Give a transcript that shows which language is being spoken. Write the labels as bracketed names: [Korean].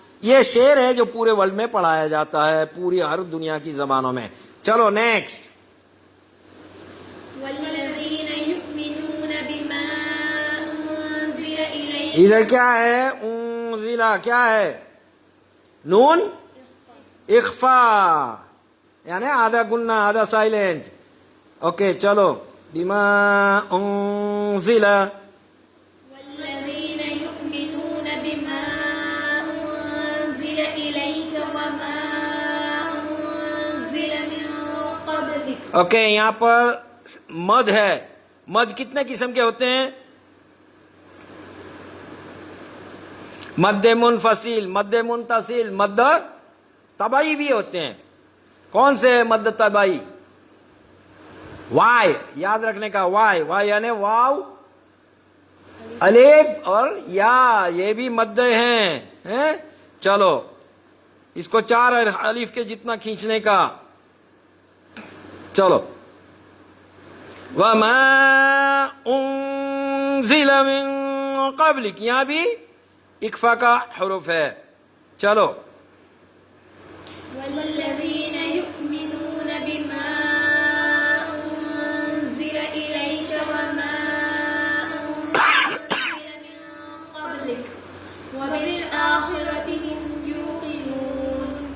[Urdu] یہ شعر ہے جو پورے ورلڈ میں پڑھایا جاتا ہے، پوری ہر دنیا کی زبانوں میں. چلو نیکسٹ. [Arabic] والذين يؤمنون بما أنزل إليك. [Urdu] ادھر کیا ہے؟ انزلہ کیا ہے؟ نون اخفا، یعنی آدھا گنہ، آدھا سائلنٹ. اوکے چلو. [Arabic] بما انزل، والذين يؤمنون بما أنزل إليك وما أنزل من قبلك. [Urdu] اوکے یہاں پر مد ہے. مد کتنے قسم کے ہوتے ہیں؟ مد منفصل، مد منتصل، مد طبعی بھی ہوتے ہیں. کون سے مد طبعی؟ وائے، یاد رکھنے کا، وائے، وائے یعنی واو، الف اور یا، یہ بھی مد ہیں. چلو اس کو 4 الف کے جتنا کھینچنے کا. چلو. [Arabic] وما انزل من قبلک، [Urdu] یہاں بھی اکفا کا حروف ہے. چلو. [Arabic] والذين يؤمنون بما أنزل إليك وما أنزل من قبلك وبالآخرة هم يوقنون.